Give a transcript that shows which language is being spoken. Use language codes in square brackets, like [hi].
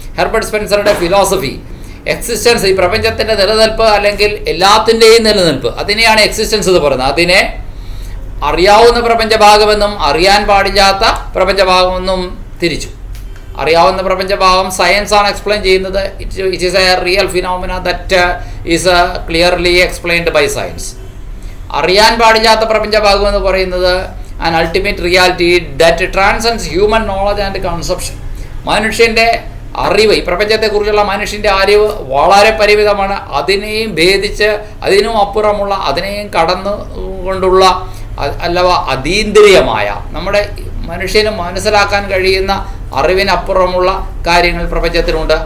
[ml] Herbert സ്പെൻസറുടെ philosophy existence, ഈ പ്രപഞ്ചത്തിൻ്റെ നിലനിൽപ്പ് അല്ലെങ്കിൽ എല്ലാത്തിൻ്റെയും നിലനിൽപ്പ്, അതിനെയാണ് എക്സിസ്റ്റൻസ് എന്ന് പറയുന്നത്. അതിനെ അറിയാവുന്ന പ്രപഞ്ചഭാഗമെന്നും അറിയാൻ പാടില്ലാത്ത പ്രപഞ്ചഭാഗമെന്നും തിരിച്ചു. അറിയാവുന്ന പ്രപഞ്ചഭാഗം സയൻസ് ആണ് എക്സ്പ്ലെയിൻ ചെയ്യുന്നത്. [en] It is a real phenomena that is clearly explained by science. [ml] അറിയാൻ പാടില്ലാത്ത പ്രപഞ്ചഭാഗം എന്ന് പറയുന്നത് [en] an ultimate reality that transcends human knowledge and conception. [ml] മനുഷ്യൻ്റെ അറിവ്, ഈ പ്രപഞ്ചത്തെക്കുറിച്ചുള്ള മനുഷ്യൻ്റെ അറിവ് വളരെ പരിമിതമാണ്. അതിനെയും ഭേദിച്ച് അതിനും അപ്പുറമുള്ള, അതിനെയും കടന്നു കൊണ്ടുള്ള അല്ലവ അതീന്ദ്രിയമായ, നമ്മുടെ മനുഷ്യന് മനസ്സിലാക്കാൻ കഴിയുന്ന അറിവിനപ്പുറമുള്ള കാര്യങ്ങൾ പ്രപഞ്ചത്തിലുണ്ട്.